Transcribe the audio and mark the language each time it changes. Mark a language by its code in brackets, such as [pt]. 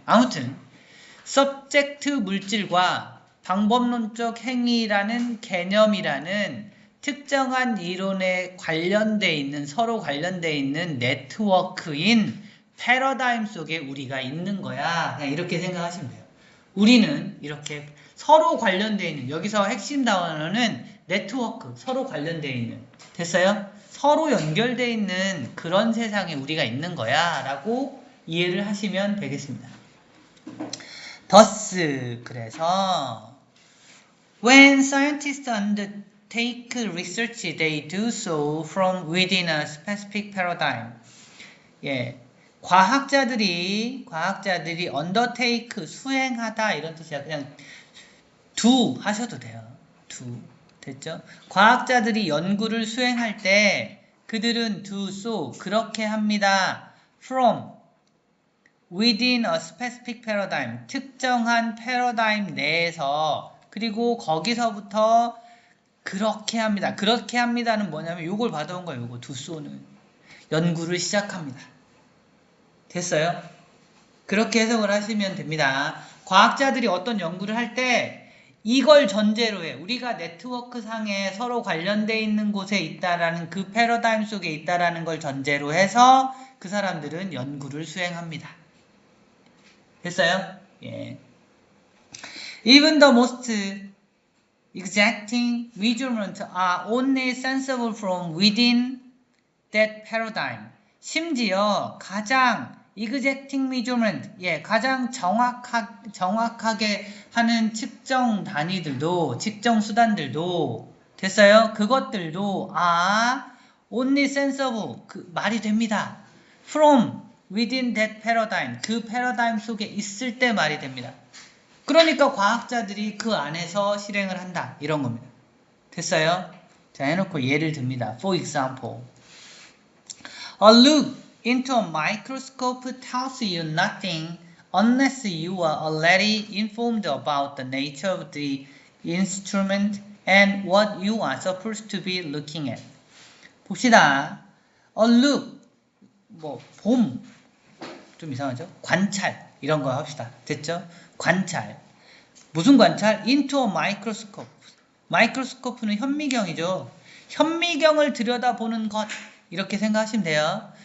[ko] 아무튼 subject 물질과 방법론적 행위라는 개념이라는 특정한 이론에 관련돼 있는 서로 관련돼 있는 네트워크인 패러다임 속에 우리가 있는 거야. 그냥 이렇게 생각하시면 돼요. 우리는 이렇게 서로 관련돼 있는, 여기서 핵심 단어는 네트워크, 서로 관련돼 있는. 됐어요? 서로 연결되어 있는 그런 세상에 우리가 있는 거야 라고 이해를 하시면 되겠습니다. [en] thus, [ko] 그래서 [en] when scientists undertake research, they do so from within a specific paradigm. [ko] 과학자들이 undertake, 수행하다 이런 뜻이야. 그냥 do 하셔도 돼요. do. 됐죠? 과학자들이 연구를 수행할 때 그들은 [en] do so, [ko] 그렇게 합니다. [en] from, within a specific paradigm, [ko] 특정한 패러다임 내에서, 그리고 거기서부터 그렇게 합니다. 그렇게 합니다는 뭐냐면 요걸 받아온 거예요. 요거 [en] do so [ko] 는. 연구를 시작합니다. 됐어요? 그렇게 해석을 하시면 됩니다. 과학자들이 어떤 연구를 할 때 이걸 전제로 해. 우리가 네트워크 상에 서로 관련돼 있는 곳에 있다라는 그 패러다임 속에 있다라는 걸 전제로 해서 그 사람들은 연구를 수행합니다. 됐어요? [en] Even the most exacting measurements are only sensible from within that paradigm. [ko] 심지어 가장 [en] exacting measurement, [ko] 가장 정확하게 하는 측정 단위들도, 측정 수단들도, 됐어요? 그것들도 [en] only sensible, [ko] 말이 됩니다. [en] from within that paradigm, [ko] 그 패러다임 속에 있을 때 말이 됩니다. 그러니까 과학자들이 그 안에서 실행을 한다, 이런 겁니다. 됐어요? 자, 해놓고 예를 듭니다. [en] For example, a look into a microscope tells you nothing unless you are already informed about the nature of the instrument and what you are supposed to be looking at. [ko] 봅시다. [en] A look, [ko] 봄, 좀 이상하죠? 관찰, 이런 거 합시다. 됐죠? 관찰. 무슨 관찰? [en] into a microscope. [ko] 마이크로스코프는 현미경이죠. 현미경을 들여다보는 것 이렇게 생각하시면 돼요.